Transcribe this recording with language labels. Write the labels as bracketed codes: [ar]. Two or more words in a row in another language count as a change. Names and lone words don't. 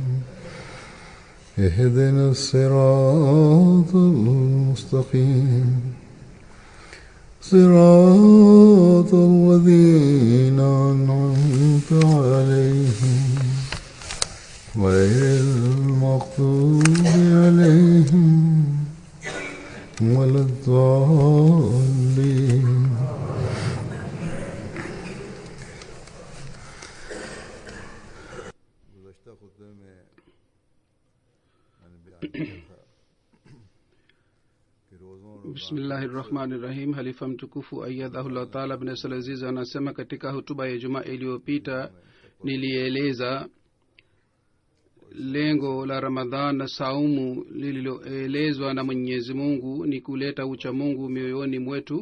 [ar] اهدنا الصراط المستقيم صراط الذين أنعمت عليهم غير المغضوب عليهم ولا الضالين. Bismillahirrahmanirrahim. [sw] Halifa mtukufu [ar] أيده الله تعالى [sw] bin Salaziz anasema katika hutuba ya Jumaa iliyopita nilieleza lengo la Ramadhan na saumu lililoelezwa na Mwenyezi Mungu ni kuleta ucha Mungu mioyoni mwetu.